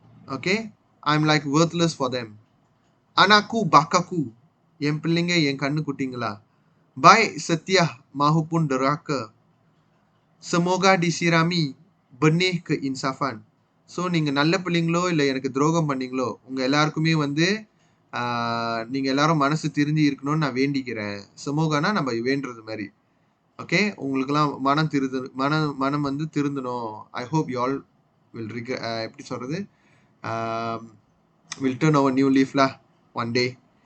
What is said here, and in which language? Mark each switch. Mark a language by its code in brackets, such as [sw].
[en] Okay, I'm like worthless for them. [ms] Anakku bakaku, [ta] என் பிள்ளைங்க என் கண்ணு குட்டிங்களா. [ms] Baik setia mahupun deraka. Semoga disirami benih keinsafan. [ta] So நீங்கள் நல்ல பிள்ளைங்களோ இல்லை எனக்கு துரோகம் பண்ணீங்களோ உங்கள் எல்லாருக்குமே வந்து நீங்கள் எல்லாரும் மனசு திருந்தி இருக்கணும்னு நான் வேண்டிக்கிறேன். சமூகனா நம்ம வேண்டுறது மாதிரி. ஓகே, உங்களுக்கெல்லாம் மனம் வந்து திருந்தணும். [en] I hope you all will [ta] எப்படி சொல்கிறது [en] will turn over new leaf lah one day.